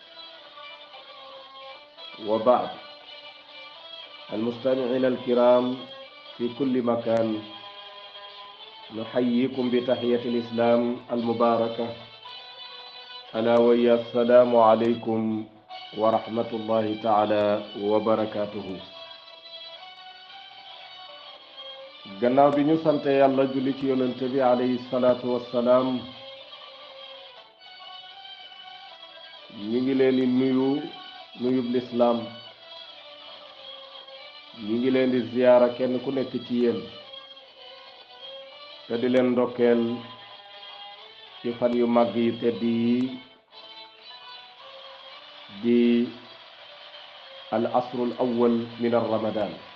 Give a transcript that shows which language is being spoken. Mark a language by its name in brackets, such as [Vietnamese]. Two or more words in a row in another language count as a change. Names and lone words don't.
[Arabic] وبعد، المستمعين الكرام في كل مكان، نحييكم بتحية الإسلام المباركة، ألا وهي السلام عليكم ورحمة الله تعالى وبركاته. [Wolof] gannaaw bi ñu sante yàlla julli ci yonente bi [Arabic] عليه الصلاة والسلام, [Wolof] ñi ngi leen di nuyub lislaam. ñi ngi leen di ziyaara kenn ku nekk ci yéen, te di leen ndokkeel ci fan yu màgg yi tedd yi di [Arabic] العشر الأول من رمضان.